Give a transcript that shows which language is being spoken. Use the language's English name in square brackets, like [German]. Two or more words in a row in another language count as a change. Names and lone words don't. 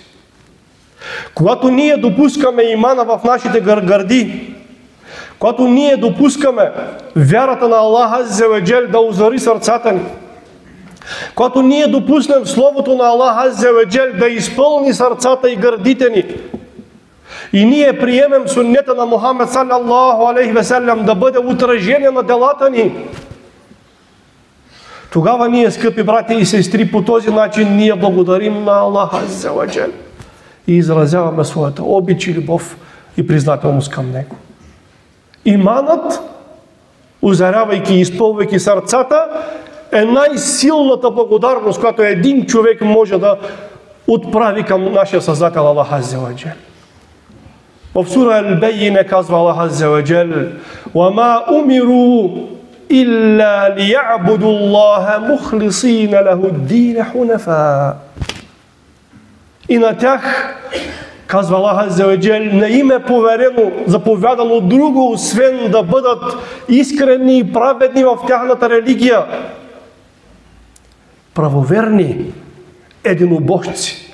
[Bulgarian] Когато ние допускаме имана в нашите гърди, когато ние допускаме вярата на [Arabic] الله عز وجل [Bulgarian] да озари сърцата ни, когато ние допуснем Словото на [Arabic] الله عز وجل [Bulgarian] да изпълни сърцата и гърдите ни, и ние приемем суннета на Мухаммед [Arabic] صلى الله عليه وسلم [Bulgarian] да бъде отражение на делата ни, тогава ние, скъпи братя и сестри, по този начин ние благодарим на [Arabic] الله عز وجل [Bulgarian] и изразяваме своята обич и любов и признателност към Него. Иманът, озарявайки и изпълвайки сърцата, е най-силната благодарност, която един човек може да отправи към нашия Създател [Arabic] الله عز وجل. [Bulgarian] В сура Ал-Байина казва [Arabic] الله عز وجل: وَمَا أُمِرُوا إلا ليعبدوا الله مخلصين له الدين حنفاء. [Bulgarian] И на тях, казва [Arabic] الله عز وجل, [Bulgarian] не им е поверено, заповядано друго, освен да бъдат искрени и праведни в тяхната религия. Правоверни единобожци.